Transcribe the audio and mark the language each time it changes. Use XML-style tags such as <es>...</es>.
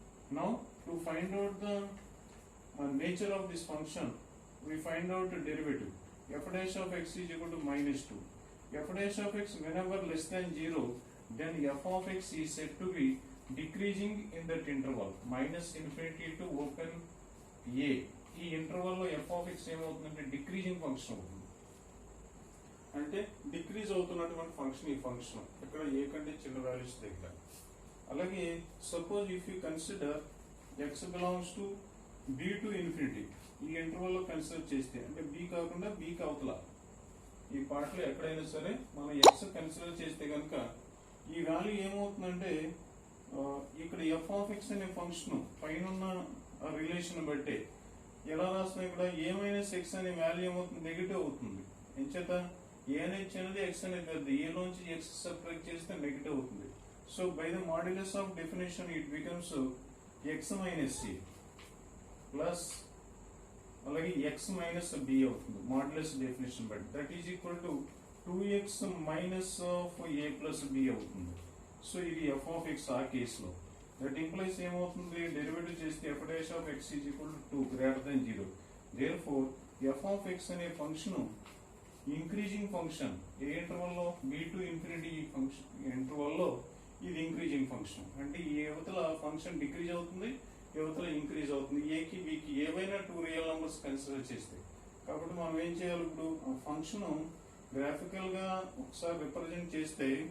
<en>Now to find out the nature of this function, we find out the derivative. F dash of x is equal to minus 2. F dash of x whenever less than 0, then f of x is said to be decreasing in that interval minus infinity to open a.</en> <te>ఈ interval లో F of X ఏమవుతుందంటే decreasing function అవుతుంది. అంటే decrease అవుతున్నటువంటి function ఈ function ఇక్కడ ఏ కంటే చిన్న వాల్యూస్ దగ్గర. అలాగే</te> <en>suppose if you consider x belongs to b to infinity,</en> <te>ఈ ఇంటర్వల్ లో కన్సిడర్ చేస్తే అంటే బి కాకుండా బీకి అవతల ఈ పార్ట్ లో ఎక్కడైనా సరే మనం ఎక్స్ కన్సిడర్ చేస్తే కనుక ఈ వాల్యూ ఏమవుతుందంటే ఇక్కడ ఎఫ్ ఆఫ్ ఎక్స్ అనే ఫంక్షన్ పైన రిలేషన్ బట్టే ఎలా రాస్తాం ఇక్కడ ఏ మైనస్ ఎక్స్ అనే వాల్యూ ఏమవుతుంది? నెగిటివ్ అవుతుంది. ఎంచేత ఏ అనేది చిన్నది ఎక్స్ అనేది పెద్ద, ఏలోంచి ఎక్స్ సబ్ట్రాక్ట్ చేస్తే నెగిటివ్ అవుతుంది.</te> <en>So by the modulus of definition it becomes x minus c plus అలాగే x minus b అవుతుంది modulus definition బట్టి. That is equal to 2x minus of a plus b అవుతుంది.</en> <te>So ఇది F of X ఆ కేసులో.</te> <en>That implies</en> <te>ఏమవుతుంది? Derivative చేస్తే</te> <en>f dash of x is equal to 2 greater than 0. Therefore f of x అనే function</en> <te>increasing function ఏ interval లో B to infinity function interval లో ఇది ఇంక్రీజింగ్ ఫంక్షన్ అంటే ఈ యువతల ఫంక్షన్ డిక్రీజ్ అవుతుంది యువతల ఇంక్రీజ్ అవుతుంది ఏకి బికి ఏవైనా టూ రియల్ నంబర్స్ కన్సిడర్ చేస్తే కాబట్టి మనం ఏం చేయాలి ఇప్పుడు ఆ ఫంక్షన్ గ్రాఫికల్ గా ఒకసారి రిప్రజెంట్ చేస్తే</te>